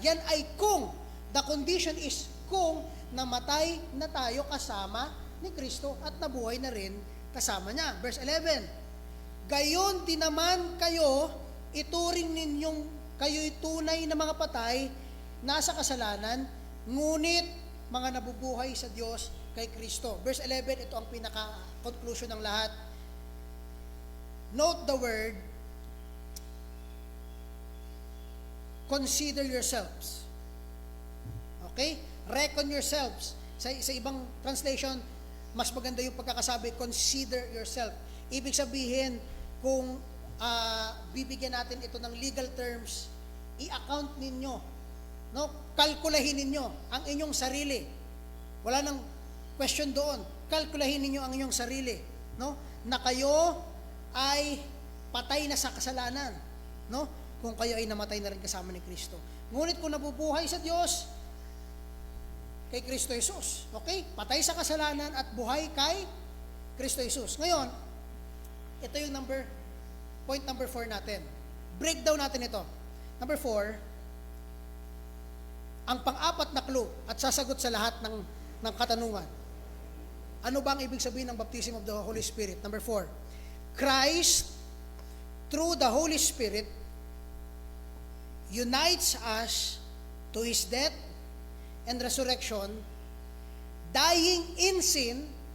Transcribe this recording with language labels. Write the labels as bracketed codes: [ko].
[tl] Yan ay kung, [en] the condition is [tl] kung namatay na tayo kasama ni Kristo at nabuhay na rin kasama niya. Verse 11, gayon din naman kayo, ituring ninyong kayo'y tunay na mga patay, nasa kasalanan, ngunit mga nabubuhay sa Diyos kay Kristo. Verse 11, ito ang pinaka-conclusion ng lahat. [en] Note the word, consider yourselves. [tl] Okay? [en] Reckon yourselves. [tl] Sa ibang translation, mas maganda yung pagkakasabi, [en] consider yourself. [tl] Ibig sabihin, kung bibigyan natin ito ng legal terms, i-account ninyo, no? Kalkulahin ninyo ang inyong sarili. Wala nang question doon. Kalkulahin ninyo ang inyong sarili, no? Na kayo ay patay na sa kasalanan, no? Kung kayo ay namatay na rin kasama ni Kristo. Ngunit kung nabubuhay sa Diyos, kay Kristo Jesus. Okay? Patay sa kasalanan at buhay kay Kristo Jesus. Ngayon, ito yung point number 4 natin. Breakdown natin ito. Number 4, ang pang-apat na clue at sasagot sa lahat ng katanungan. Ano ba ang ibig sabihin ng baptism of the Holy Spirit? [en] Number 4, Christ, through the Holy Spirit, unites us to His death and resurrection, dying in sin,